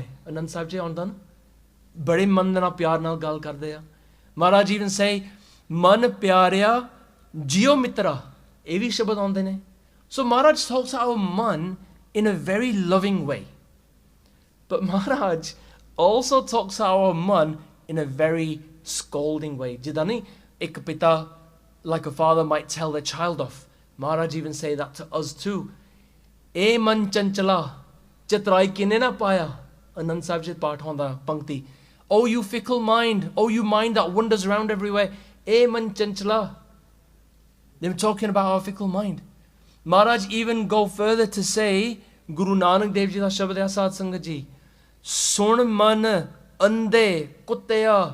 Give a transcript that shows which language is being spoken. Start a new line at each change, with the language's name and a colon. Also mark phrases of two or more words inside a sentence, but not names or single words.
Punjabi: ਅਨੰਦ ਸਾਹਿਬ ਜੀ ਆਉਂਦਾ ਨਾ, ਬੜੇ ਮਨ ਨਾ ਪਿਆਰ ਨਾਲ ਗੱਲ ਕਰਦੇ ਆ.
English: Maharaj even say,
Punjabi: "ਮਨ ਪਿਆਰਿਆ, ਜੀਉ ਮਿਤ੍ਰਾ." ਏ ਵੀ ਸ਼ਬਦ ਆਉਂਦੇ ਨੇ.
English: So Maharaj talks to our man in a very loving way. But Maharaj also talks to our man in a very scolding way.
Punjabi: ਜਿੱਦਾਂ ਨੀ, ਇੱਕ ਪਿਤਾ,
English: like a father might tell their child off. Maharaj even say that to us too.
Punjabi: "ਏ ਮਨ ਚੰਚਲਾ, ਚਤੁਰਾਈ ਕਿਨੈ ਨ ਪਾਇਆ." ਅਨੰਦ ਸਾਹਿਬ ਜੀ ਪਾਰਟ ਹੁੰਦਾ ਪੰਕਤੀ.
English: "Oh you fickle mind, oh you mind that wanders around everywhere.
Punjabi: ਏ ਮਨ ਚੰਚਲਾ."
English: They were talking about our fickle mind. Maharaj even go further to say,
Punjabi: ਗੁਰੂ ਨਾਨਕ ਦੇਵ ਜੀ ਦਾ ਸ਼ਬਦ ਹੈ ਸਾਧ ਸੰਗਤ ਜੀ, "ਸੁਣ ਮਨ ਅੰਧੇ ਕੁੱਤਿਆ."